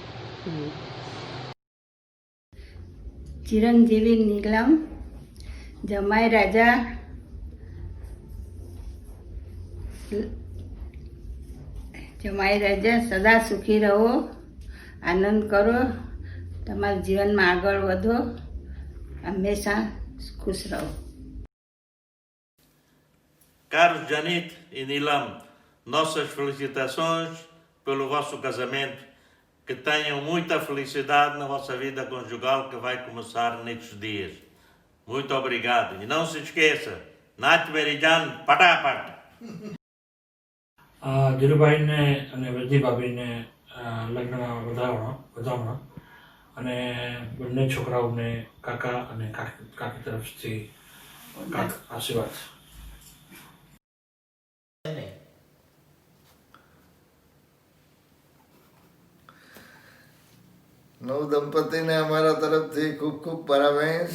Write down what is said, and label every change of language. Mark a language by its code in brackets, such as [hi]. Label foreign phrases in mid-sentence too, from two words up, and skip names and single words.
[gu] ચિરંજીવી નીલમ, જમાઈ રાજા, સદા સુખી રહો, આનંદ કરો, તમારા જીવનમાં આગળ વધો, હંમેશા ખુશ રહો. [pt] Caros Janit e Nilam, nossas felicitações pelo vosso casamento. Que tenham muita felicidade na vossa vida conjugal que vai começar nestes dias. Muito obrigado. E não se esqueça, Nath Merijan, patapat. [gu] ધીરુભાઈને અને વૃદ્ધિ ભાભીને લગ્નમાં વધાવણા અને બંને છોકરાઓને કાકા અને કાકી તરફથી આશીર્વાદ. નવ દંપતીને અમારા તરફથી ખૂબ ખૂબ પરામર્શ.